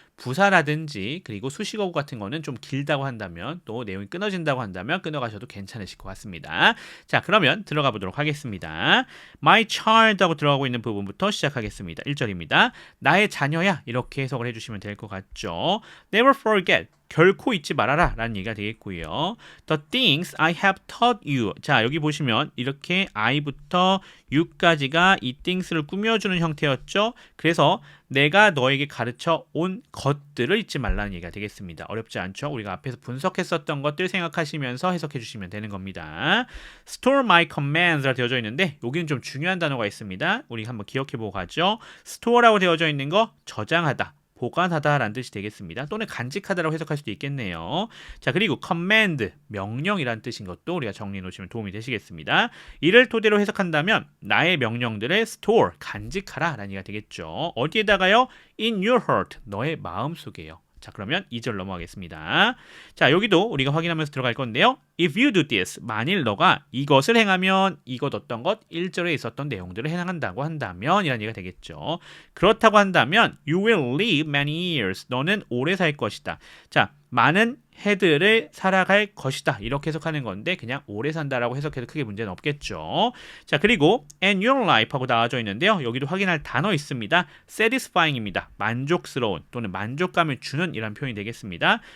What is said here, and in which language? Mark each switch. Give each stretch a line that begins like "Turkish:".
Korean: 부사라든지 그리고 수식어구 같은 거는 좀 길다고 한다면 또 내용이 끊어진다고 한다면 끊어가셔도 괜찮으실 것 같습니다. 자, 그러면 들어가 보도록 하겠습니다.
English: My child
Korean: 하고 들어가고 있는 부분부터 시작하겠습니다. 1절입니다. 나의 자녀야 이렇게 해석을 해주시면 될 것 같죠.
English: Never forget
Korean: 결코 잊지 말아라 라는 얘기가 되겠고요.
English: The things I have taught you.
Korean: 자, 여기 보시면 이렇게 I부터 U까지가 이 things를 꾸며주는 형태였죠. 그래서 내가 너에게 가르쳐 온 것들을 잊지 말라는 얘기가 되겠습니다. 어렵지 않죠? 우리가 앞에서 분석했었던 것들 생각하시면서 해석해 주시면 되는 겁니다.
English: Store my commands
Korean: 라 되어져 있는데 여기는 좀 중요한 단어가 있습니다. 우리 한번 기억해 보고 가죠. Store라고 되어져 있는 거 저장하다. 보관하다라는 뜻이 되겠습니다. 또는 간직하다라고 해석할 수도 있겠네요. 자, 그리고 command, 명령이라는 뜻인 것도 우리가 정리해 놓으시면 도움이 되시겠습니다. 이를 토대로 해석한다면 나의 명령들을 store, 간직하라 라는 얘기가 되겠죠. 어디에다가요?
English: In your heart,
Korean: 너의 마음속에요. 자, 그러면 2절 넘어가겠습니다. 자, 여기도 우리가 확인하면서 들어갈 건데요.
English: If you do this,
Korean: 만일 너가 이것을 행하면 이것 어떤 것 1절에 있었던 내용들을 행한다고 한다면 이라는 얘기가 되겠죠. 그렇다고 한다면
English: You will live many years.
Korean: 너는 오래 살 것이다. 자, 많은 해들을 살아갈 것이다. 이렇게 해석하는 건데 그냥 오래 산다라고 해석해도 크게 문제는 없겠죠. 자, 그리고
English: and your life
Korean: 하고 나와져 있는데요. 여기도 확인할 단어 있습니다. satisfying입니다. 만족스러운 또는 만족감을 주는 이란 표현이 되겠습니다.